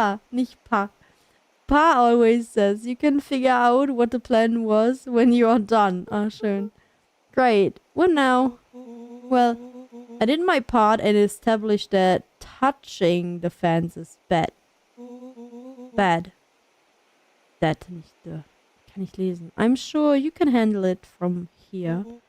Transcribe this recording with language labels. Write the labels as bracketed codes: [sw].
[en] Nicht Pa. Pa always says you can figure out what the plan was when you're done. [de] Ah, schön. [en] Great. What now? Well, I did my part and established that touching the fence is bad. Bad. [de] That nicht kann ich lesen. [en] I'm sure you can handle it from here.